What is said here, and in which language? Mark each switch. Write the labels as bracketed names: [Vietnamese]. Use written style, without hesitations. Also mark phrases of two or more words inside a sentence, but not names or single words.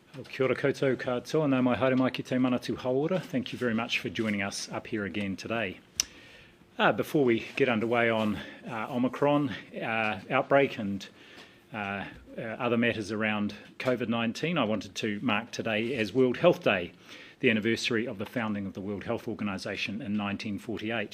[Māori] Kia ora koutou katoa, nau mai haere mai ki te manatu hauora. [English] Thank you very much for joining us up here again today. Before we get underway on Omicron, Outbreak and other matters around Covid-19, I wanted to mark today as World Health Day, the anniversary of the founding of the World Health Organisation in 1948.